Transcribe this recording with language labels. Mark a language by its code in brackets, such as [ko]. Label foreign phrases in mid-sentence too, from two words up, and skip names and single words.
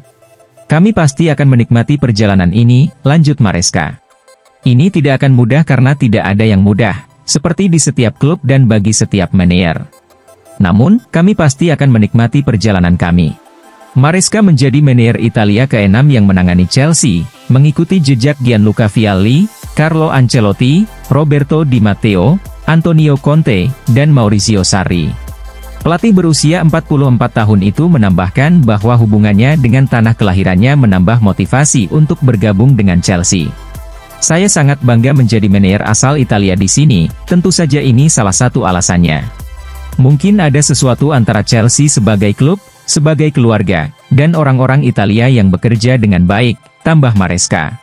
[id] Kami pasti akan menikmati perjalanan ini, lanjut Maresca. Ini tidak akan mudah karena tidak ada yang mudah, seperti di setiap klub dan bagi setiap manajer. Namun, kami pasti akan menikmati perjalanan kami. Maresca menjadi manajer Italia ke-6 yang menangani Chelsea, mengikuti jejak Gianluca Vialli, Carlo Ancelotti, Roberto Di Matteo, Antonio Conte, dan Maurizio Sarri. Pelatih berusia 44 tahun itu menambahkan bahwa hubungannya dengan tanah kelahirannya menambah motivasi untuk bergabung dengan Chelsea. Saya sangat bangga menjadi manajer asal Italia di sini, tentu saja ini salah satu alasannya. Mungkin ada sesuatu antara Chelsea sebagai klub, sebagai keluarga, dan orang-orang Italia yang bekerja dengan baik, tambah Maresca.